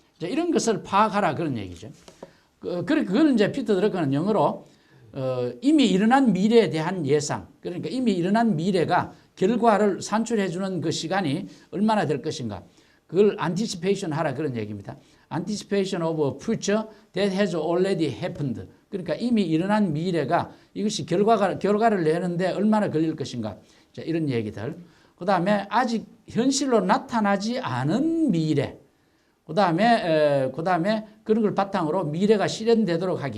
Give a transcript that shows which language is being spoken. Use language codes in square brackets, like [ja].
[ko] 자, 이런 것을 파악하라 그런 얘기죠. 그걸 이제 피터 드러커는 영어로 이미 일어난 미래에 대한 예상, 그러니까 이미 일어난 미래가 결과를 산출해주는 그 시간이 얼마나 될 것인가, 그걸 anticipation 하라 그런 얘기입니다. [en] anticipation of a future that has already happened. [ko] 그러니까 이미 일어난 미래가 이것이 결과를 내는데 얼마나 걸릴 것인가. 자, 이런 얘기들. 그 다음에 아직 현실로 나타나지 않은 미래. 그 다음에 그런 걸 바탕으로 미래가 실현되도록 하기.